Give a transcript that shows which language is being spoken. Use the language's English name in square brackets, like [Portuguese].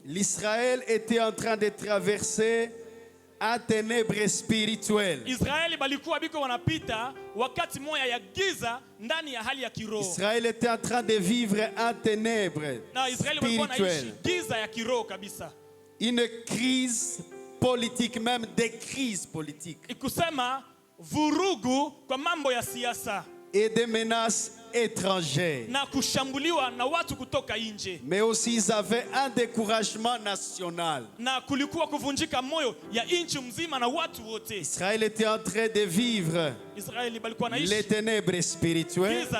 [French] L'Israël était en train de traverser un ténèbre spirituel. [Swahili] Israeli balikuwa biko wanapita wakati moja ya giza ndani ya hali ya kiroho. [French] Israël était en train de vivre un ténèbre spirituel. [Swahili] Giza ya kiroho kabisa. [French] Une crise politique, même des crises politiques. [Swahili] Ikusema vurugu kwa mambo ya siasa. [French] et des menaces étrangères. [Swahili] Na kushambuliwa na watu kutoka nje. [French] Mais aussi ils avaient un découragement national. [Swahili] Na kulikuwa kuvunjika moyo ya nchi mzima na watu wote. [French] Israël était en train de vivre les ténèbres spirituelles,